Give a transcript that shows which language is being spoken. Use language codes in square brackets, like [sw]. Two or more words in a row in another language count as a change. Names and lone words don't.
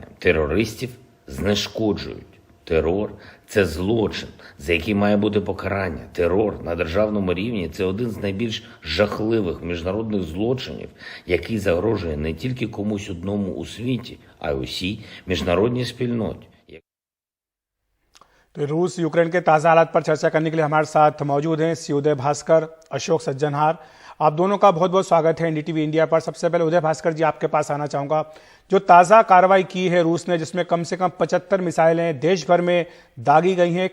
[uk] Терористів знешкоджують. Терор – це злочин, за який має бути покарання. Терор на державному рівні – це один з найбільш жахливих міжнародних злочинів, який загрожує не тільки комусь одному у світі, а й усій міжнародній спільноті. [hi] तो रूस यूक्रेन के ताज़ा हालात पर चर्चा करने के लिए हमारे साथ मौजूद हैं सी उदय भास्कर, अशोक सज्जनहार। आप दोनों का बहुत बहुत स्वागत है एनडीटीवी इंडिया पर। सबसे पहले उदय भास्कर जी, आपके पास आना चाहूँगा। जो ताज़ा कार्रवाई की है रूस ने, जिसमें कम से कम 75 मिसाइलें देश भर में दागी गई हैं।